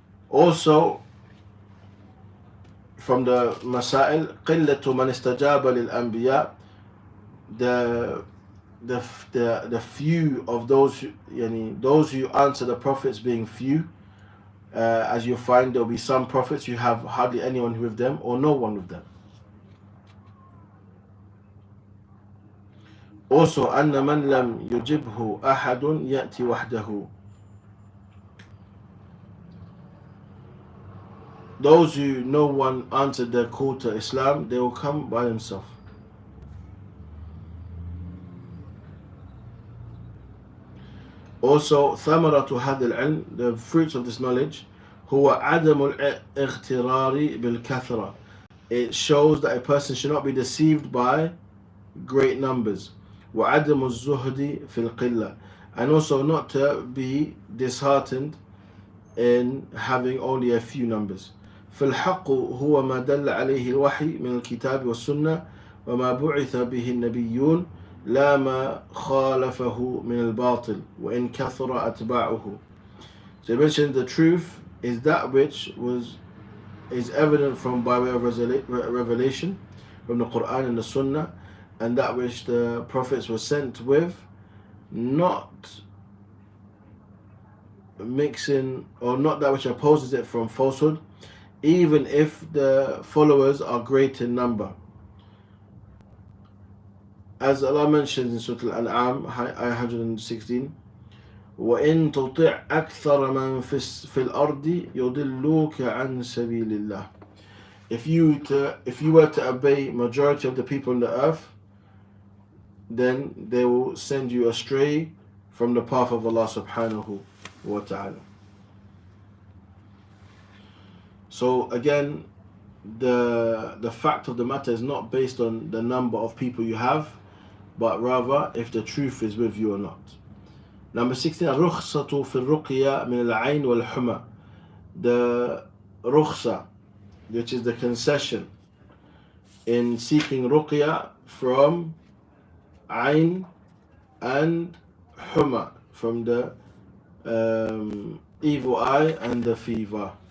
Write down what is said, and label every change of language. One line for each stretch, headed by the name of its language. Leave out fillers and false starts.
English: Also, from the masa'il,
Arabic: قِلَّةُ مَنِ اسْتَجَابَ لِلْأَنْبِيَاءِ,
English: the few of those who answer the prophets being few, as you find there will be some prophets you have hardly anyone with them or no one with them. Also,
Arabic: أن من لم يجبه أحد يأتي وحده.
English: Those who no one answered their call to Islam, they will come by themselves. Also,
Arabic: ثمرة هذا العلم,
English: the fruits of this knowledge,
Arabic: هو عدم الاغترار بالكثرة.
English: It shows that a person should not be deceived by great numbers.
Arabic: وعدم الزهد في القلة,
English: and also not to be disheartened in having only a few numbers.
Arabic: فالحق هو ما دل عليه الوحي من الكتاب والسنة وما بعث به النبيون لا ما خالفه من الباطل وإن كثر أتباعه.
English: So he mentioned the truth is that which is evident from by way of revelation from the Quran and the Sunnah, and that which the prophets were sent with, not mixing, or not that which opposes it from falsehood, even if the followers are great in number. As Allah mentions in Surah Al-An'am, ayah 116,
Arabic: وَإِن تُطِعْ أَكْثَرَ مَنْ فِي الْأَرْضِ يُضِلُّوكَ عَنْ سَبِيلِ اللَّهِ.
English: If you were to obey majority of the people on the earth, then they will send you astray from the path of Allah subhanahu wa ta'ala. So again, the fact of the matter is not based on the number of people you have, but rather if the truth is with you or not. Number 16,
Arabic: الرخصة في الرقية من العين والحمى.
English: The rukhsa, which is the concession in seeking ruqya from ayn and huma, from the evil eye and the fever.